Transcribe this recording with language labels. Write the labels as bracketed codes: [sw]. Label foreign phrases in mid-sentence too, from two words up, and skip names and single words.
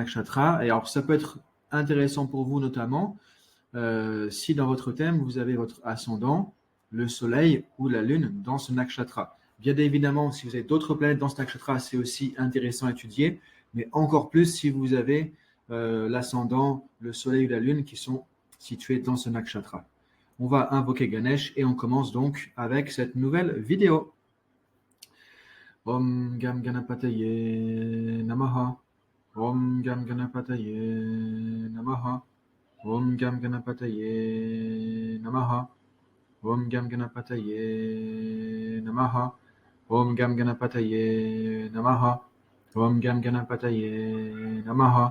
[fr] Et alors, ça peut être intéressant pour vous notamment si dans votre thème, vous avez votre ascendant, le soleil ou la lune dans ce nakshatra. Bien évidemment, si vous avez d'autres planètes dans ce nakshatra, c'est aussi intéressant à étudier, mais encore plus si vous avez l'ascendant, le soleil ou la lune qui sont situés dans ce nakshatra. On va invoquer Ganesh et on commence donc avec cette nouvelle vidéo. [sa] ॐ गं गणपतये नमः. ॐ गं गणपतये नमः. ॐ गं गणपतये नमः. ॐ गं गणपतये नमः. ॐ गं गणपतये नमः। ॐ गं गणपतये नमः.